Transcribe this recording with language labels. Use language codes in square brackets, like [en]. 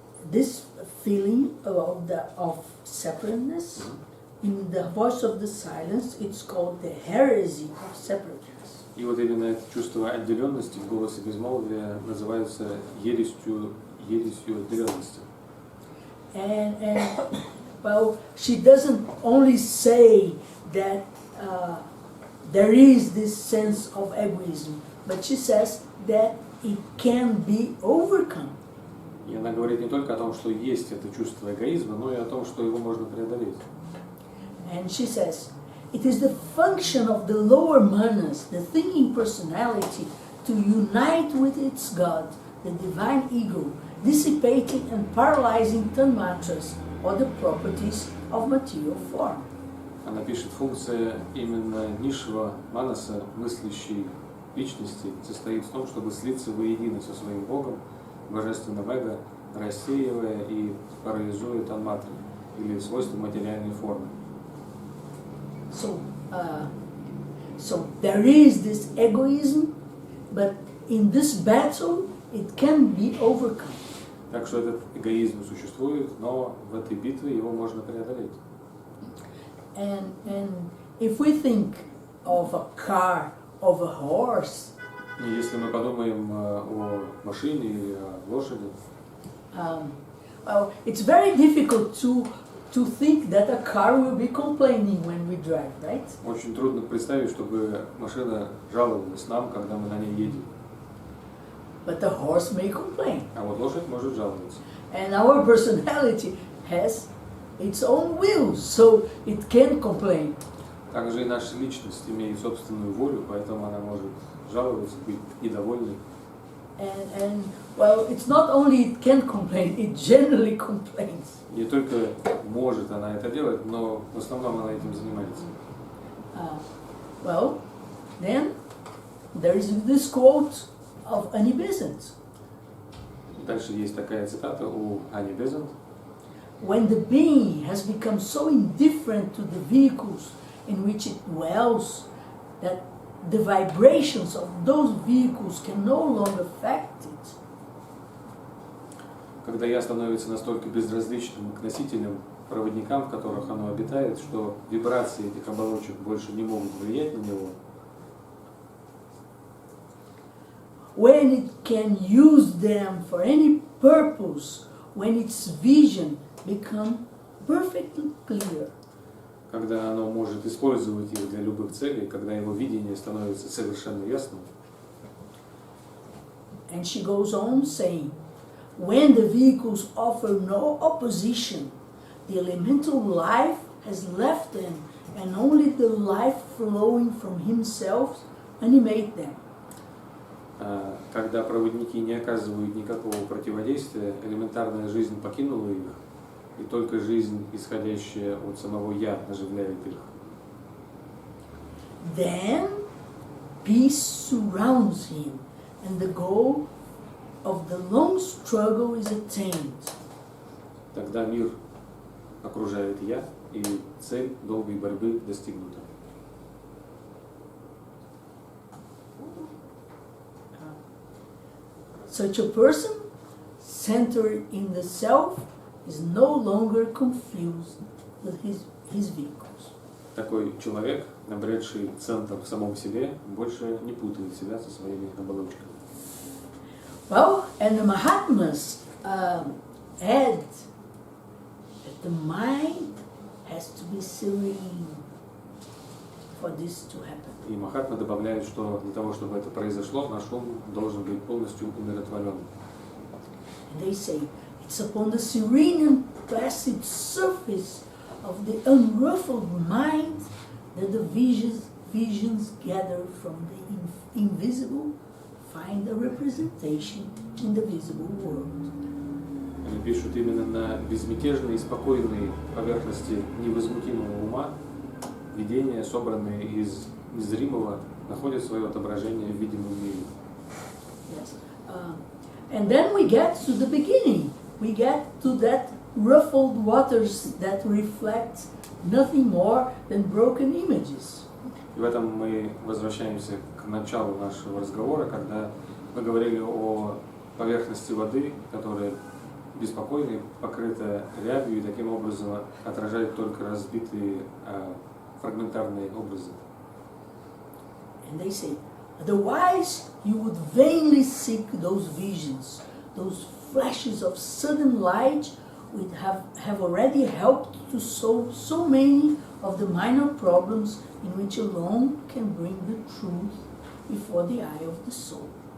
[en] This feeling of separateness, in The Voice of the Silence, it's called the heresy of separateness. [ru] И вот именно это чувство отделенности в голосе безмолвия называется ересью отделенности. [en] And well, she doesn't only say that there is this sense of egoism, but she says that it can be overcome. [ru] И она говорит не только о том, что есть это чувство эгоизма, но и о том, что его можно преодолеть. [en] And she says, it is the function of the lower manas, the thinking personality, to unite with its God, the divine ego, dissipating and paralyzing tanmatras, or the properties of material form. [ru] Она пишет, функция именно низшего манаса, мыслящей личности, состоит в том, чтобы слиться воедино со своим Богом, божественным эго, рассеивая и парализуя танматры, или свойства материальной формы. [en] So there is this egoism, but in this battle it can be overcome. [ru] Так что этот эгоизм существует, но в этой битве его можно преодолеть. [en] And if we think of a car, of a horse, [ru] И если мы подумаем о машине или о лошади, [en] well, it's very difficult to think that a car will be complaining when we drive, right? [ru] очень трудно представить, чтобы машина жаловалась нам, когда мы на ней едем. [en] But a horse may complain. [ru] А вот лошадь может жаловаться. [en] And our personality has its own will, so it can complain. [ru] Также и наша личность имеет собственную волю, поэтому она может жаловаться, быть недовольной. [en] And well, it's not only it can complain, it generally complains. [ru] Не только может она это делать, но в основном она этим занимается. [en] Well, then there is this quote of Anni Bezant. [ru] Дальше есть такая цитата у Анни Безант. [en] When the being has become so indifferent to the vehicles in which it dwells that the vibrations of those vehicles can no longer affect it. [ru] Когда я становится настолько безразличным к носителям, проводникам, в которых оно обитает, что вибрации этих оболочек больше не могут влиять на него. [en] When it can use them for any purpose, when its vision becomes perfectly clear. [ru] Когда оно может использовать их для любых целей, когда его видение становится совершенно ясным. [en] And she goes on saying, when the vehicles offer no opposition, the elemental life has left them, and only the life flowing from himself animate them. [ru] когда проводники не оказывают никакого противодействия, элементарная жизнь покинула их, и только жизнь, исходящая от самого «я», оживляет их. [en] Then peace surrounds him, and the goal of the long struggle is attained. [ru] Тогда мир окружает «я», и цель долгой борьбы достигнута. [en] Such a person, centered in the self, is no longer confused with his vehicles. [ru] Такой человек, обретший центр в самом себе, больше не путает себя со своими оболочками. [en] Well, and the Mahatmas add that the mind has to be serene for this to happen. [ru] И Махатма добавляет, что для того, чтобы это произошло, наш ум должен быть полностью умиротворен. [en] And they say it's upon the serene and placid surface of the unruffled mind that the visions gathered from the invisible find a representation in the visible world. [ru] Они пишут, именно на безмятежной и спокойной поверхности невозмутимого ума видения, собранные из незримого, находят свое отображение в видимом мире. [en] Yes. And then we get to the beginning. We get to that ruffled waters that reflect nothing more than broken images. [ru] И в этом мы возвращаемся к началу нашего разговора, когда мы говорили о поверхности воды, которая беспокойная, покрыта рябью и таким образом отражает только разбитые фрагментарные образы. [en] And they say, otherwise you would vainly seek those visions, those flashes of sudden light which have already helped to solve so many of the minor problems in which alone can bring the truth before the eye of the soul.